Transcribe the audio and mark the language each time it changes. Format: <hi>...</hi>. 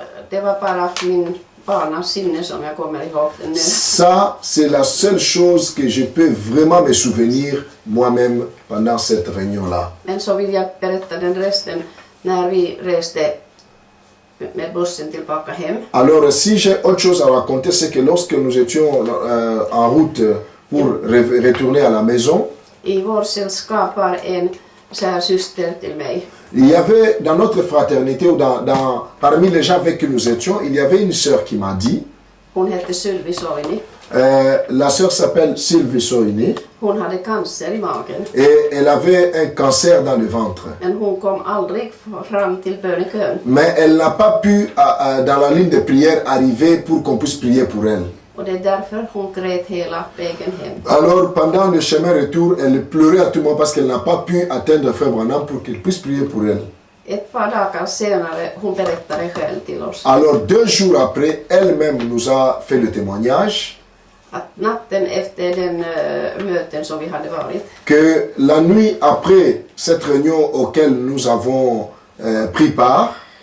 <sv>Det var bara min barnasinne som jag kommer ihåg den.</sv> <fr>Ça, c'est la seule chose que je peux vraiment me souvenir moi-même pendant cette réunion-là.</fr> <sv>Men så vill jag berätta den resten när vi reste med bussen tillbaka hem.</sv> <fr>Alors, si j'ai autre chose à raconter, c'est que lorsque nous étions en route pour retourner à la maison,</fr> <sv>I vår sällskap var en kär syster till mig.</sv> <fr>il y avait dans notre fraternité ou parmi les gens avec qui nous étions, il y avait une sœur qui m'a dit,</fr> <sv>Hon hette Sylvi Soini.</sv> <fr>La sœur s'appelle Sylvie Soini,</fr> <sv>Hon hade cancer i magen.</sv> <fr>et elle avait un cancer dans le ventre.</fr> <sv>Men hon kom aldrig fram till bönekön.</sv> <fr>Mais elle n'a pas pu, dans la ligne de prière, arriver pour qu'on puisse prier pour elle.</fr> <sv>Och det är därför hon grät hela vägen hem.</sv> <fr>Alors, pendant le chemin retour, elle pleurait à tout moment parce qu'elle n'a pas pu atteindre Frère Branham pour qu'il puisse prier pour elle.</fr> <sv>Ett par dagar senare hon berättade själv till oss.</sv> <fr>Alors, 2 jours après, elle-même nous a fait le témoignage</fr> <sv>Att natten efter den möten som vi hade varit.</sv> <fr>que la nuit après cette réunion auquel nous avons pris part,</fr>